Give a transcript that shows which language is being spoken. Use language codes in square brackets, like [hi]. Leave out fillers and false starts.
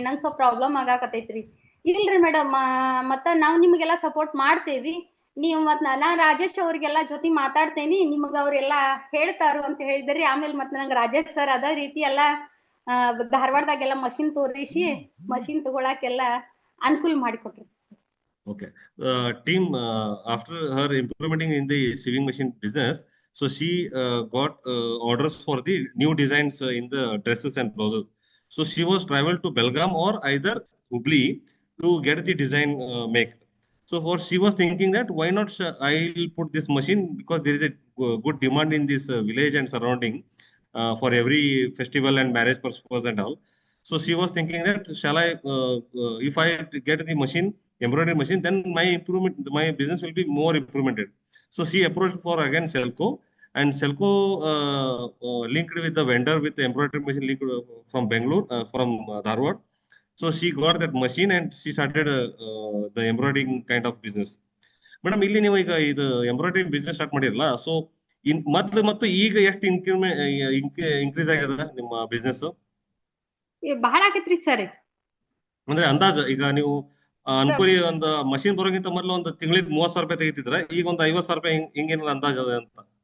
[kn] ನಂಗ್ ಸ್ವಲ್ಪ ಪ್ರಾಬ್ಲಮ್ ಆಗಾಕತೈತ್ರಿ. ಇಲ್ರಿ ಮೇಡಮ್, ಮತ್ತ ನಾವ್ ನಿಮ್ಗೆಲ್ಲಾ ಸಪೋರ್ಟ್ ಮಾಡ್ತೇವಿ. ನೀವು ಮತ್ ನಾ ರಾಜೇಶ್ ಅವ್ರಿಗೆಲ್ಲಾ ಜೊತೆ ಮಾತಾಡ್ತೇನಿ, ನಿಮ್ಗ ಅವ್ರೆಲ್ಲಾ ಹೇಳ್ತಾರು ಅಂತ ಹೇಳಿದ್ರಿ. ಆಮೇಲೆ ಮತ್ ನಂಗ್ ರಾಜೇಶ್ ಸರ್ ಅದ ರೀತಿ ಎಲ್ಲಾ ಧಾರವಾಡದಾಗೆಲ್ಲ ಮಷಿನ್ ತೋರಿಸಿ ಮಷಿನ್ ತಗೊಳಕೆಲ್ಲ ಅನುಕೂಲ ಮಾಡಿಕೊಟ್ರಿ. [en] Okay. Team, after her implementing in the sewing machine business, so she got orders for the new designs in the dresses and blouses. So she was traveled to Belgaum or either Hubli to get the design make. So for she was thinking that why not I'll put this machine, because there is a good demand in this village and surrounding for every festival and marriage purpose and all. So she was thinking that shall I, if I get the machine, embroidery machine, then my business will be more implemented. So she approached for again SELCO, and SELCO linked with the vendor with the embroidery machine linked from Bangalore, from Dharwad. So she got that machine and she started the embroidering kind of business. [kn] Madam, ಇಲ್ಲಿ ನೀವು ಈಗ ಇದು embroidery business start ಮಾಡಿರಲ್ಲ, so ಮೊದ್ಲು ಮತ್ತು ಈಗ ಎಷ್ಟು increase ಆಗ್ಯದ ನಿಮ್ಮ ಬಿಸ್ನೆಸ್? ಬಹಳ ಆಗೈತ್ರಿ ಸರ್. ಅಂದ್ರೆ ಅಂದಾಜು ಈಗ ನೀವು ಅನ್ಕೋರಿ ಒಂದು ಮಷಿನ್ ಬರೋಕ್ಕಿಂತ ಮೊದಲು ಒಂದು ತಿಂಗಳಿಗೆ 30,000 ರೂಪಾಯಿ ತೆಗಿತಿದ್ರ, ಈಗ ಒಂದು 50,000 ರೂಪಾಯಿ ಹಿಂಗೇನಿಲ್ಲ ಅಂದಾಜು ಅದ ಅಂತ?